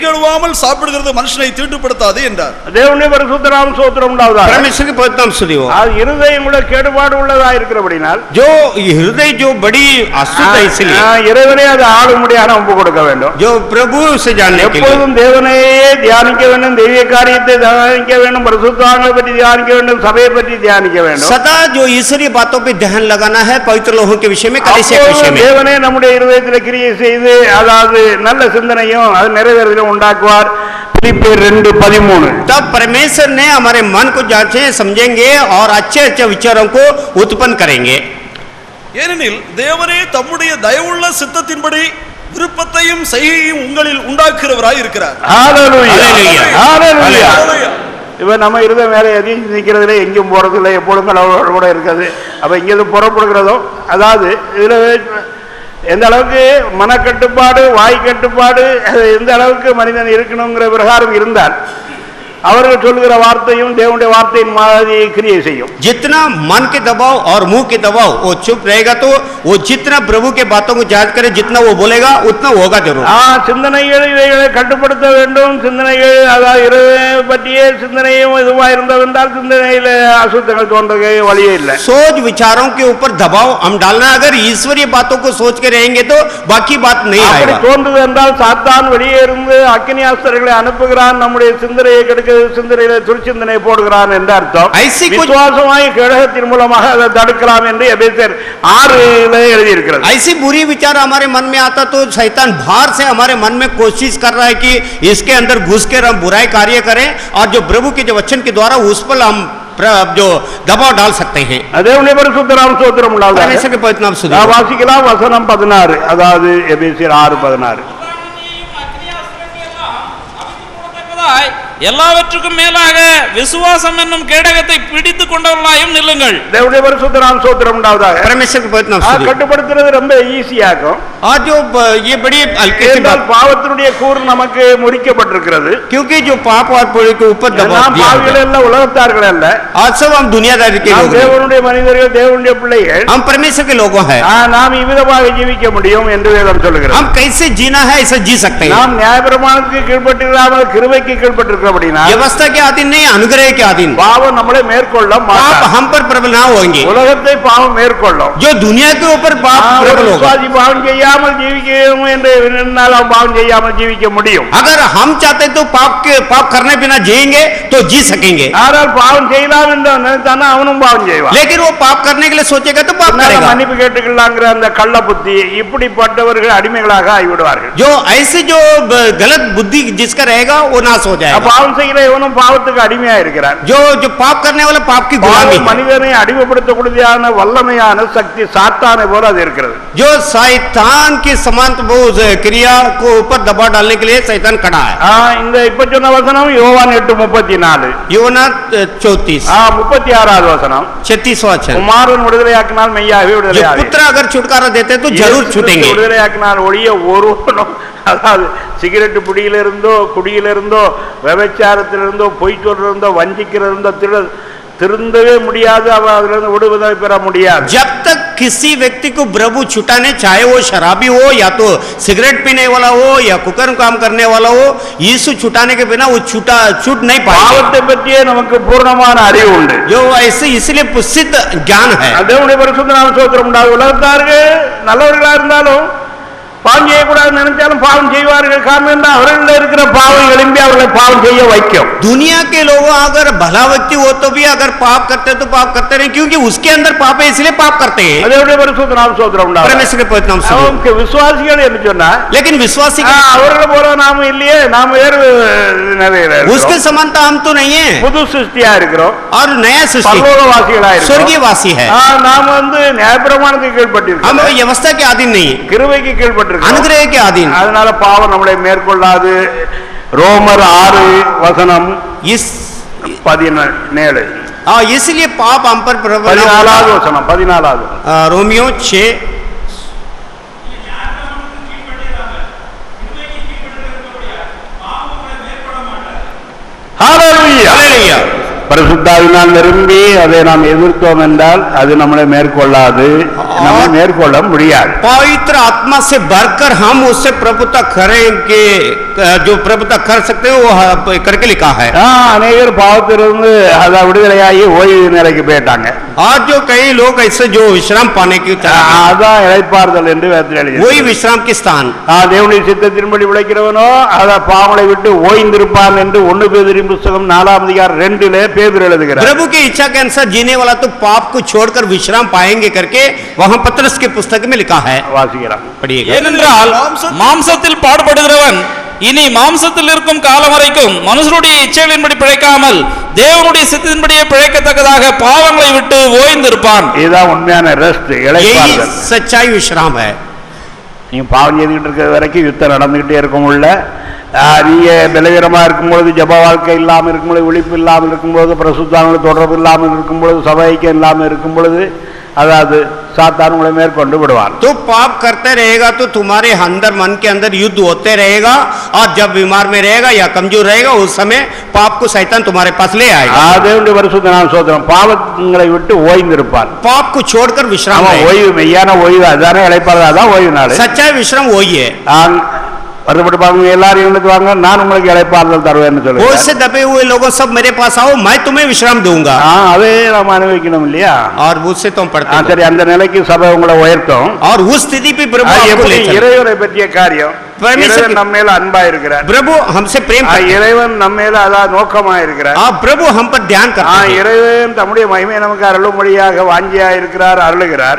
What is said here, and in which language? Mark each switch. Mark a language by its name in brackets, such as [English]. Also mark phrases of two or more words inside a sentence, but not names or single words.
[Tamil] கழுவாமல் சாப்பிடுகிறது மனுஷனை தீட்டுப்படுத்தாது என்றார். தேவனுடைய பரிசுத்த நாமம் ஸ்தோத்திரம் உண்டாவதாக. [Hindi] परमेश्वर के पवित्र नाम स्तुति हो. [Tamil] அது இருதயம் கூட கேடுபாடு உள்ளதா இருக்கிறபடினால் [Hindi] जो हृदय जो बड़ी अशुद्ध है इसलिए [Tamil] இறைவனே அதை ஆளும்படியாக ஒப்பு கொடுக்க வேண்டும். [Hindi] जो प्रभु से जानने के लिए [Tamil] எப்பொழுதும் தேவனையே தியானிக்க வேண்டும், தெய்வீக காரியத்தை தியானிக்க வேண்டும், பரிசுத்தவான்களை பற்றி தியானிக்க வேண்டும், சபையை பற்றி தியானிக்க வேண்டும். [Hindi] सदा जो ईश्वरीय बातों पे ध्यान लगाना है, पवित्र लोगों के विषय में, कलीसिया के विषय में. [Tamil] தேவனே நம்முடைய இருதயத்தில் கிரியை செய்து அதாவது நல்ல சிந்தனையும் அது நிறைவேறலும் உண்டாக்குவார். பிலிப்பியர் 2:13. [Hindi] तब परमेश्वर ने हमारे मन को जांचे समझेंगे और अच्छे अच्छे विचारों को उत्पन्न करेंगे. [Tamil] ஏனெனில் தேவனே தம்முடைய தயவுள்ள சித்தத்தின்படி விருப்பத்தையும் செய்கையும் உங்களில் உண்டாக்குறவராய் இருக்கிறார். ஹalleluya ஹalleluya ஹalleluya. இப்ப நம்ம இருந்த வேலை எதையும் நிற்கிறதுல எங்கேயும் போறதில்லை, எப்பொழுதும் கடவுளோட கூட இருக்குது. அப்ப இங்கேருந்து புறப்படுகிறதோ அதாவது இதுல எந்த அளவுக்கு மனக்கட்டுப்பாடு வாய் கட்டுப்பாடு எந்த அளவுக்கு மனிதன் இருக்கணுங்கிற பிரகாரம் இருந்தால் அவர்கள் சொல்லுகிற வார்த்தையும் தேவனுடைய வார்த்தையின் மாதிரி கிரியை செய்யும். [Hindi] जितना मन के दबाव और मुंह के दबाव वो चुप रहेगा तो वो जितना प्रभु के बातों को जांच करे, जितना वो बोलेगा उतना होगा जरूर. [Tamil] சிந்தனைகள் இவைகளை கட்டுப்படுத்த வேண்டும். சிந்தனைகள் அதாவது இறைவனை பற்றிய சிந்தனையும் இதுவா இருந்தவென்றால் சிந்தனையில அசுத்தங்கள் தோன்றவே வழியே இல்லை. [Hindi] सोच विचारों के ऊपर दबाव हम डालना, अगर ईश्वरीय बातों को सोच के रहेंगे तो बाकी बात नहीं आएगा. [Tamil] தோன்றுது என்றால் சாத்தான் வெளியே இருந்து அக்கினி ஆஸ்திரர்களை அனுப்புகிறான், நம்முடைய சிந்தனையை கெடுக்க சிந்தனையில துர்ச்சிந்தனை போடுகிறான் என்று அர்த்தம். விசுவாசமாய் கழகத்தின் மூலமாக அதை தடுக்கலாம் என்று எபேசியர் 6:ல எழுதி இருக்கிறது. [Hindi] ऐसी बुरी विचार हमारे मन में आता तो शैतान बाहर से हमारे मन में कोशिश कर रहा है कि इसके अंदर घुस कर हम बुराई कार्य करें और जो प्रभु के जो वचन के द्वारा उस पर हम जो दबाव डाल सकते हैं. [Tamil] தேவனுடைய பரிசுத்த நாமம் ஸ்தோத்திரம் உண்டாவதாக. [Hindi] परमेश्वर के पवित्र नाम स्तुति हो. [Tamil] வாசிக்கலாம் வசனம் 16, அதாவது எபேசியர் 6:16. எல்லாவற்றுக்கும் மேலாக விசுவாசம் என்னும் கேடகத்தை பிடித்துக் கொண்டவர்களாயும் நில்லுங்கள். தேவனுடைய பரிசுத்த நாமம் ஸ்தோத்திரம் உண்டாவதாக. [Hindi] परमेश्वर के पवित्र नाम स्तुति हो. [Tamil] கட்டுப்படுத்துறது ரொம்ப ஈஸியாகும். [Hindi] और जो ये बड़ी हल्की सी बात, [Tamil] பாவத்தினுடைய கூறு நமக்கு முறிக்கப்பட்டிருக்கிறது. [Hindi] क्योंकि जो पाप और पुण्य के ऊपर दबाव [Tamil] நாம் பாவிகள் அல்ல, உலகத்தார்கள் அல்ல. [Hindi] आज सब हम दुनियादारी के लोग हैं. [Tamil] தேவனுடைய மனிதர்கள், தேவனுடைய பிள்ளைகள். [Hindi] हम परमेश्वर के लोग हैं. [Tamil] நாம் இவ்விதமாக ஜீவிக்க முடியும் என்று வேதம் சொல்கிறது. [Hindi] हम कैसे जीना है ऐसा जी सकते हैं. [Tamil] நாம் நியாயப்பிரமாணத்துக்கு கீழ்ப்பட்டிராமல் கிருபைக்கு கீழ்ப்பட்டிருக்கிறபடினால் [Hindi] व्यवस्था के अधीन नहीं, अनुग्रह के अधीन. [Tamil] பாவம் நம்மளை மேற்கொள்ள [Hindi] पाप [Tamil] மாட்டாது. [Hindi] हम पर प्रबल ना होंगे. [Tamil] உலகத்தை பாவம் மேற்கொள்ளும். [Hindi] जो दुनिया के ऊपर पाप प्रबल होगा. [Tamil] விசுவாசி பாவம் செய்யாமல் ஜீவிக்கணும் என்று எண்ணினால் அவன் பாவம் செய்யாமல் ஜீவிக்க முடியும். [Hindi] अगर हम चाहते तो पाप करने बिना जिएंगे तो जी सकेंगे. [Tamil] ஆனால் பாவம் செய்யலாம் என்று நினைத்தானா அவனும் பாவம் செய்வான். [Hindi] लेकिन वो पाप करने के लिए सोचेगा तो पाप करेगा. [Tamil] மன்னிப்பு கேட்டுக்கலாங்கிற அந்த கள்ள புத்தி இப்படிப்பட்டவர்கள் அடிமைகளாக ஆகிவிடுவார்கள். [Hindi] जो ऐसे जो गलत बुद्धि जिसका रहेगा वो नाश हो जाएगा. [Tamil] பாவம் செய்கிற இவனும் பாவத்துக்கு அடிமையா இருக்கிறான். [Hindi] जो पाप करने वाला पाप की गुलामी है. [Tamil] மனிதனை அடிமைப்படுத்தக்கூடியதான வல்லமையான சக்தி சாத்தானை போல அது இருக்கிறது. [Hindi] जो शैतान के समान वो क्रिया को ऊपर दबाव डालने के लिए शैतान खड़ा है. [Tamil] இந்த இப்ப சொன்ன வசனம் யோவான் 8:34, யோனா 34, 36வது வசனம். [Hindi] 36वां वचन. [Tamil] குமாரன் விடுதலையாக்கினால் மெய்யாகவே [Hindi] जो [Tamil] விடுதலையாகும். [Hindi] पुत्र अगर छुटकारा देते तो जरूर छूटेंगे. [Tamil] விடுதலையாக்கினால் ஒழிய ஒருவனும் அதாவது சிகரெட்டு புடியிலிருந்தோ குடியிலிருந்தோ விபச்சாரத்திலிருந்தோ பொய் சொல்லிருந்தோ வஞ்சிக்கிறதோ திருந்தவே முடியாது. அவன் அதுல இருந்து விடுதலை பெற முடியாது. [Hindi] जब तक किसी व्यक्ति को प्रभु छुटाने, चाहे वो शराबी हो या तो सिगरेट पीने वाला हो या कुकर्म काम करने वाला हो, यीशु छुटाने के बिना वो छूट नहीं पाएगा. [Tamil] பாவத்தை பற்றியே நமக்கு பூர்ணமான அறிவு உண்டு. [Hindi] जो ऐसे इसलिए प्रसिद्ध ज्ञान है. [Tamil] தேவனுடைய பரிசுத்த நாமம் ஸ்தோத்திரம் உண்டாகும். உலகத்தார்கள் நல்லவர்களா இருந்தாலும் பாவம் செய்யக்கூடாது நினைச்சாலும் பாவம் செய்வார்கள். காரணம் என்ன? அவர்கள் இருக்கிற பாவம் எழும்பி அவர்களை பாவம் செய்ய வைக்கும். [Hindi] दुनिया के लोग अगर भला व्यक्ति हो तो भी अगर पाप करते तो पाप करते रहे, क्योंकि उसके अंदर पाप है इसलिए पाप करते हैं. [Tamil] தேவனுடைய பரிசுத்த நாமம் ஸ்தோத்திரம் உண்டாகும். [Hindi] परमेश्वर के पवित्र नाम स्तुति हो. [Tamil] விசுவாசிகள் என்று சொன்னா, [Hindi] लेकिन विश्वासी [Tamil] அவர்களை போல நாம இல்லையே. நாம வேறு [Hindi] उसके समानता हम तो नहीं है. [Tamil] புது சிருஷ்டியா இருக்கிறோம். [Hindi] और नया सृष्टि [Tamil] பரலோகவாசிகளா இருக்கிறோம். [Hindi] स्वर्गीयवासी है. [Tamil] நாம நியாயப்பிரமாணத்துக்கு கீழ்ப்பட்டிருக்கோம். [Hindi] हम व्यवस्था के अधीन नहीं, [Tamil] கிருபைக்கு கீழ்ப்பட்டிருக்கோம். [Hindi] अनुग्रह के अधीन. [Tamil] அதனால பாவம் நம்மளை மேற்கொள்ளாது. ரோமர் 6:17. [Hindi] इसलिए पाप हम पर प्रबल. [Tamil] 14வது வசனம். 14வது [Hindi] रोमियो 6. [Tamil] ஹalleluya. பரிசுத்தாவினால் நிரம்பி அதை நாம் எதிர்த்தோம் என்றால் அது நம்மளை மேற்கொள்ளாது, நம்மை மேற்கொள்ள முடியாது. [Hindi] पवित्र आत्मा से भरकर हम उससे प्रभुता करेंगे, जो प्रभुता कर सकते हैं वो करके लिखा है. [Tamil] அநேகர் பாவத்திலிருந்து அதை விடுதலையாகி ஓய்வு நிலைக்கு போயிட்டாங்க. [Hindi] आज जो कई लोग ऐसे जो विश्राम पाने की [Tamil] அதான் இளைப்பாறுதல் என்று வேதத்தில் எழுதியிருக்கு. [Hindi] वही विश्राम की स्थान. [Tamil] தேவனுடைய சித்தத்தின்படி விளைக்கிறவனோ அதை பாவங்களை விட்டு ஓய்ந்திருப்பான் என்று 1 பேதுரு புத்தகம் 4:2 பேதுரு எழுதுகிறார். [Hindi] प्रभु की इच्छा के अनुसार जीने वाला तो पाप को छोड़कर विश्राम पाएंगे करके वहां पत्रस की पुस्तक में लिखा है. [Tamil] வாசிக்கலாம். [Hindi] पढ़िएगा. [Tamil] ஏனென்றால் மாம்சத்தில் பாடுபடுகிறவன் இனி மாம்சத்தில் இருக்கும் காலம் வரைக்கும் மனுஷருடைய இச்சைகளின்படி பிழைக்காமல் தேவனுடைய சித்தத்தின்படியே பிழைக்கத்தக்கதாக பாவங்களை விட்டு ஓய்ந்திருப்பான். இதுதான் உண்மையான ரெஸ்ட், இளைப்பாறுதல். [Hindi] सच्चाई विश्राम है. [Tamil] நீங்க பாவம் செய்துகிட்டு இருக்கிற வரைக்கும் யுத்தம் நடந்துகிட்டே இருக்கும். உள்ள நீங்க பலவீனமா இருக்கும்பொழுது, ஜப வாழ்க்கை இல்லாமல் இருக்கும்பொழுது, விழிப்பு இல்லாமல் இருக்கும்பொழுது, பிரசுத்தான தொடர்பு இல்லாமல் இருக்கும்பொழுது, சபை ஐக்கியம் இல்லாமல் இருக்கும் பொழுது, அதாவது சாத்தான் உங்களை மேற்கொண்டு விடுவான். [Hindi] तो पाप करते रहेगा तो तुम्हारे अंदर मन के अंदर युद्ध होते रहेगा, और जब बीमार में रहेगा या कमजोर रहेगा उस समय पाप को शैतान तुम्हारे पास ले आएगा. [Tamil] தேவனுடைய பரிசுத்த நாமம் ஸ்தோத்திரம். பாவங்களை விட்டு ஓய்ந்திருப்பான். [Hindi] पाप को छोड़कर विश्राम है. [Tamil] ஓய்வு, மெய்யான ஓய்வு அதானே இளைப்பாறுதல், அதான் ஓய்வு நாள். [Hindi] सच्चाई विश्राम वही है. [Tamil] வருத்தப்பட்டு எல்லாரும் இருந்துட்டு வாங்க, நான் உங்களுக்கு இளைப்பாறுதல் தருவேன்னு சொல்லுவேன். [Hindi] बहुत से दबे हुए लोगों सब मेरे पास आओ, मैं तुम्हें विश्राम दूंगा. [Tamil] அதே நம்ம அனுபவிக்கணும் இல்லையா? [Hindi] और उससे तुम पढ़ते हो. [Tamil] சரி, அந்த நிலைக்கு சபை உங்களை உயர்த்தும். [Hindi] और उस स्थिति पे प्रभु आपको ले चले. [Tamil] இறைவனை பற்றிய காரியம், இறைவன் நம்ம மேல அன்பா இருக்கிறார். [Hindi] प्रभु हमसे प्रेम करते हैं. [Tamil] இறைவன் நம்ம மேல அதாவது நோக்கமா இருக்கிறார். [Hindi] प्रभु हम पर ध्यान करते हैं. [Tamil] இறைவன் தம்முடைய மகிமை நமக்கு அருளும்படியாக வாஞ்சியா இருக்கிறார், அருளுகிறார்.